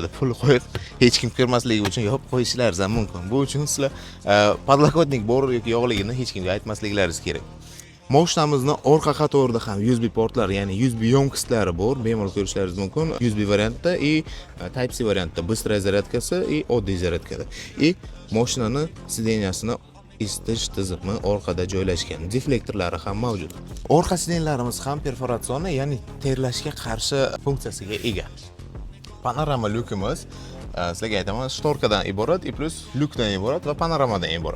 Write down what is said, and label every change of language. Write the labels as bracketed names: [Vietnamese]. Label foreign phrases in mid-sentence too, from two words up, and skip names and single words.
[Uzbek] Pul qo'yib, hech kim ko'rmasligi uchun yopib qo'yishlaringiz ham mumkin. Bu uchun sizlar podlokotnik bor yoki yo'qligini hech kimga aytmasliklaringiz kerak. Mashinamizni orqa qatorida ham USB portlari, ya'ni USB yomkistlari bor. Bemalol ko'rishlaringiz mumkin. USB variantda и Type C variantda [Russian] быстрая зарядкасы [Uzbek] и oddiy zaryadkada. И mashinani sideniyasini isitish tizimi orqada joylashgan. Deflektorlari ham mavjud. Orqa sidenlarimiz ham perforatsion, ya'ni terlashga qarshi funksiyasiga ega. Panorama lyukimiz sizlarga aytaman, shtorkadan iborat, plus lyukdan iborat va panoramadan iborat.